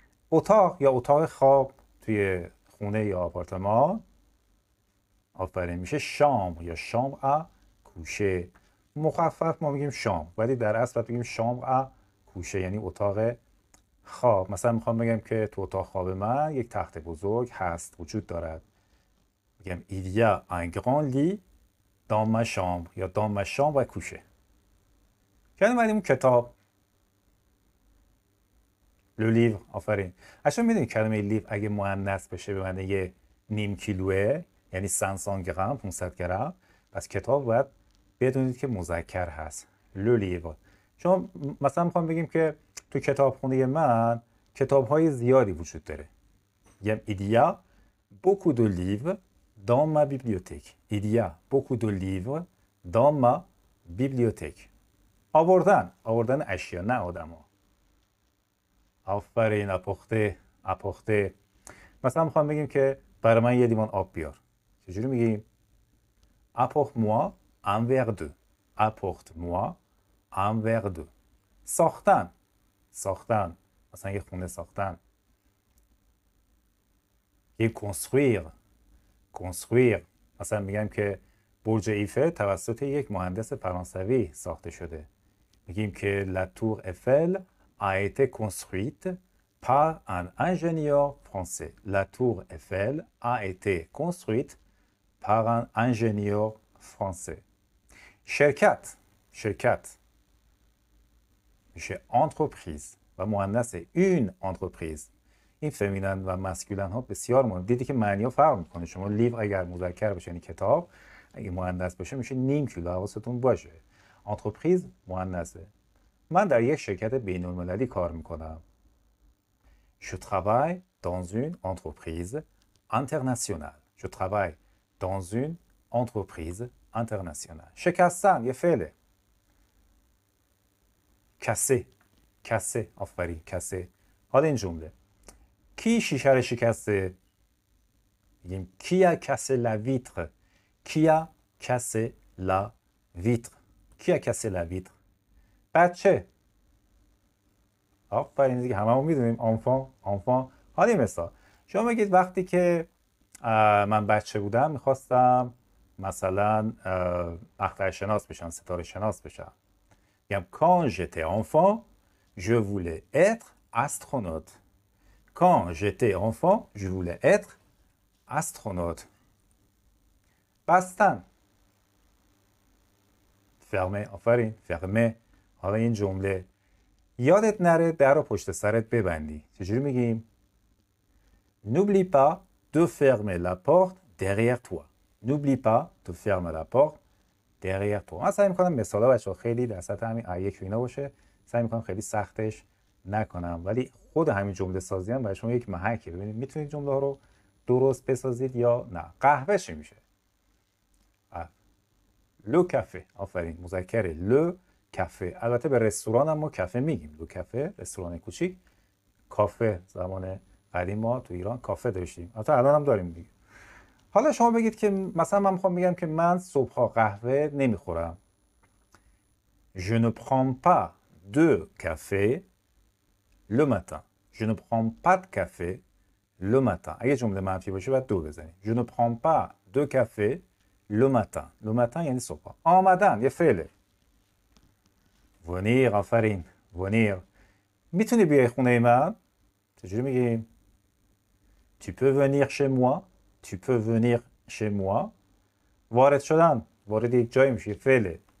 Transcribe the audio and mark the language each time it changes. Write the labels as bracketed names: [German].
[Persian] اتاق یا اتاق خواب توی خونه یا آپارتمان، آفرین، میشه شام یا شام ا کوشه. مخفف ما میگیم شام ولی در اصل بگیم شام ا کوشه، یعنی اتاق خواب. مثلا میخوام بگم که تو اتاق خواب من یک تخت بزرگ هست، وجود دارد. [French] میگم il y a un grand lit dans ma chambre یا dans ma chambre à coucher. [Persian] کلمه بعدی کتاب. [French] le livre. آفرین. [Persian] اصلا میدونید کلمه لیو اگه مؤنث بشه به معنی یه نیم کیلوه، یعنی 500 گرم، 500 گرم، پس کتاب باید بدونید که مذکر هست. [French] le livre. [Persian] شما مثلا میخوام بگیم که تو کتابخونه من کتاب‌های زیادی وجود داره. [French] میگم il y a beaucoup de livres dans ma bibliothèque. il y a beaucoup de livres dans ma bibliothèque. [Persian] آوردن اشیا، نه آدما. آفرین. apporter. مثلا میخوام بگیم که برای من یه لیوان آب بیار. چجوری میگیم؟ [French] apporte-moi un verre d'eau. apporte-moi un verre d'eau. [Persian] ساختن. مثلا یه خونه ساختن. یه construire. مثلا میگم که برج ایفل توسط یک مهندس فرانسوی ساخته شده. میگیم که [French] la tour Eiffel a été construite par un ingénieur français. La tour Eiffel a été construite par un ingénieur français. [Persian] شرکت میشه entreprise و مؤنث une entreprise. این فمینن و مسکولن ها بسیار مهم. دیدی که معنی ها فرق میکنه. شما لیو اگر مذکر باشه یعنی کتاب، اگه مؤنث باشه میشه نیم کیلو. حواستون باشه. entreprise مؤنثه. من در یک شرکت بین المللی کار میکنم. [French] Je travaille dans une entreprise internationale. Je travaille dans une entreprise internationale. [Persian] شکستن یه فعله. کسه. آفرین. کسه. حالا این جمله. کی شیشه رو شکسته؟ میگیم [French] qui a cassé la vitre. qui a cassé la vitre. qui a cassé la vitre. بچه. [Persian] آفرین دیگه هممون میدونیم enfant. حالا مثال شما بگید وقتی که من بچه بودم میخواستم مثلا اخترشناس بشم، ستاره شناس بشم. [French] میگم quand j'étais enfant je voulais être astronaute. quand j'étais enfant je voulais être astronaute. [Persian] بستن. [French] fermer. آفرین. fermer. [Persian] حالا این جمله یادت نره در رو پشت سرت ببندی. چجوری میگیم؟ [French] N'oublie pas de fermer la porte derrière toi. N'oublie pas de fermer la porte derrière toi. [Persian] من سعی میکنم مثالا بچه‌ها خیلی در سطح همین A1 و اینا باشه، سعی میکنم خیلی سختش نکنم، ولی خود همین جمله سازی هم برای شما یک محکه. ببینید میتونید جمله ها رو درست بسازید یا نه. قهوه چی میشه؟ لو کافه. آفرین، مذکره لو کافه. البته به رستوران هم ما کافه میگیم، لو کافه، رستوران کوچیک. کافه زمان قدیم ما تو ایران کافه داشتیم، البته الان هم داریم دیگه. حالا شما بگید که مثلا من میخوام بگم که من صبحها قهوه نمیخورم. [French] Je ne prends pas de café le matin. Je ne prends pas de café le matin. [Persian] اگه جمله منفی باشه باید دو بزنید. [French] Je ne prends pas de café le matin. [Persian] Le matin یعنی صبح. آمدن یه فعله. venir. آفرین، venir. میتونی بیای خونه من؟ چجوری میگیم؟ [French] Tu peux venir chez moi. Tu peux venir chez moi. [Persian] وارد شدن، وارد یک جایی میشه، فعله.